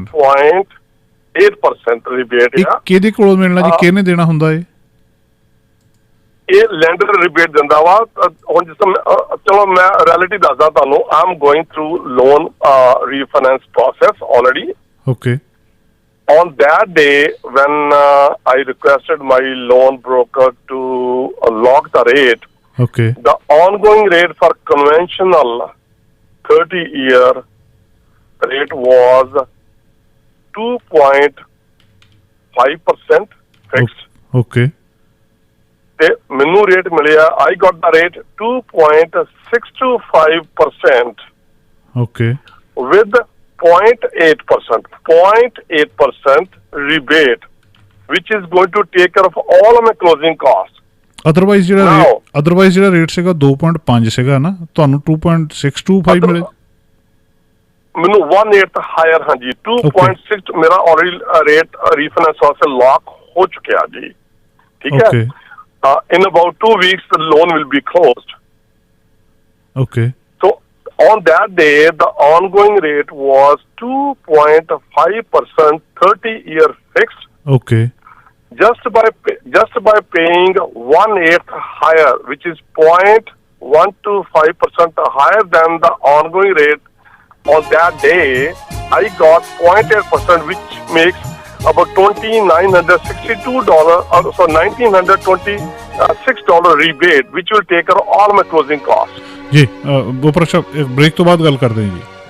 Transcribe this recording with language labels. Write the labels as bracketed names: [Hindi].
[Punjabi] 0.8% rebate ਆ। ਕਿਹਦੇ ਕੋਲੋਂ ਮਿਲਣਾ ਜੀ, ਕਿਹਨੇ ਦੇਣਾ ਹੁੰਦਾ ਇਹ ਲੈਂਡਰ ਰਿਬੇਟ ਦਿੰਦਾ ਵਾ। ਹੁਣ ਜਿਸ ਤਰ੍ਹਾਂ ਚਲੋ ਮੈਂ ਰਿਐਲਿਟੀ ਦੱਸਦਾ ਤੁਹਾਨੂੰ, [English] I am going through loan refinance process already. [Punjabi] Okay. [English] On that day, when I requested my loan broker to lock the rate, okay, the ongoing rate for conventional 30-year rate was 2.5% fixed. Okay. [Punjabi] ਤੇ ਮੈਨੂੰ rate ਮਿਲਿਆ, [English] I got the rate 2.625% okay, with 0.8% rebate, which is going to take care of all of my closing costs. [Punjabi] Otherwise ਜਿਹੜਾ rate ਸੀਗਾ 2.5 ਸੀਗਾ ਨਾ, ਤੁਹਾਨੂੰ 2.625 ਮਿਲੇ। ਮੈਨੂੰ 1/8 ਹਾਇਰ, ਹਾਂਜੀ 2.6 ਮੇਰਾ ਆਲਰੇਡੀ ਰੇਟ ਰੀਫਾਈਨੈਂਸ ਵਾਸਤੇ ਲੌਕ ਹੋ ਚੁੱਕਿਆ ਜੀ। ਠੀਕ ਹੈ। [English] In about 2 weeks the loan will be closed. Okay. So on that day the ongoing rate was 2.5% 30-year fixed. Okay. Just by paying 1/8 higher, which is 0.125% higher than the ongoing rate on that day, I got 0.8%, which makes about $2,962 so $1,926 rebate, which will take care of all my closing costs. [Hindi] जी बोपरा साहब break तो बाद गल करते हैं जी।